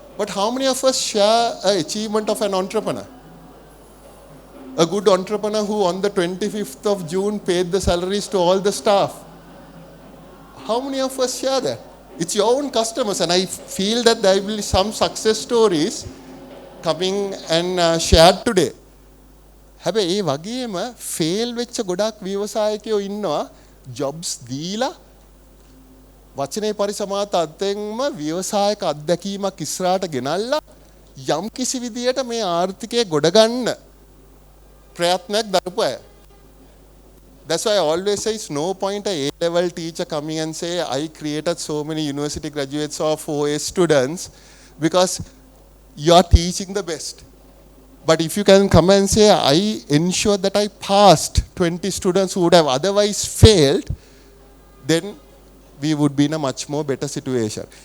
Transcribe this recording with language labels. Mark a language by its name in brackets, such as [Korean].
[English] But how many of us share an achievement of an entrepreneur? A good entrepreneur who on the 25th of June paid the salaries to all the staff. How many of us share that? It's your own customers, and I feel that there will be some success stories coming and shared today. [Sinhala] හැබැයි ඒ වගේම fail වෙච්ච ගොඩක් ව්‍යවසායකයෝ ඉන්නවා Jobs දීලා වචනේ පරිසමාත අධ්‍යයෙන්ම ව්‍යවසායක අත්දැකීමක් ඉස්සරහට ගෙනල්ලා යම් කිසි විදියට මේ ආර්ථිකය ගොඩ ගන්න ප්‍රයත්නයක් දරපු අය. [English] That's why I always say it's no point a A-level teacher coming and say, I created so many university graduates or 4A students, because you are teaching the best. But if you can come and say, I ensured that I passed 20 students who would have otherwise failed, then we would be in a much more better situation.